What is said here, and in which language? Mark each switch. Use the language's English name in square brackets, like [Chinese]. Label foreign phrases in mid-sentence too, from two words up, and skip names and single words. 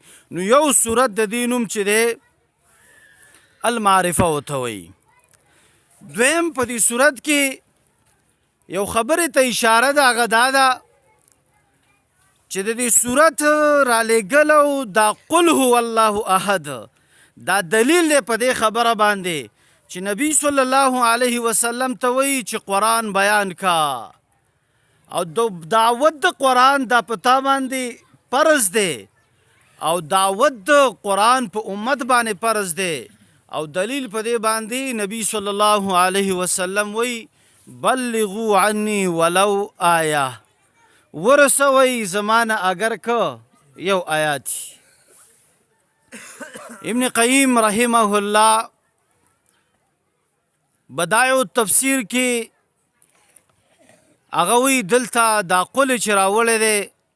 [Pashto] نو یو صورت د دې نوم چې دی المعرفه ورته وایي. دویم په دې صورت کې یو خبرې ته اشاره ده، هغه دا ده چې د دې صورت رالیږل او دا [Arabic] قل هو الله احد [Pashto] دا دلیل دی په دې خبره باندې چې نبی [Arabic] صلی الله علیه وسلم [Pashto] ته وایي چې قرآن بیان کا او دعوت د قرآن دا په تا باندې فرض دی او دعوت د قرآن په امت باندې فرض دی. او دلیل په دې باندې نبی [Arabic] صلی الله علیه وسلم [Pashto] وایي [Arabic] بلغوا عني ولو آیه، [Pashto] ورسوي زمانه اگر که یو آیات. ابن قیم [Arabic] رحمه الله [Pashto] بدایع التفسیر کې هغه وی دلته دا قول چې راوړی دی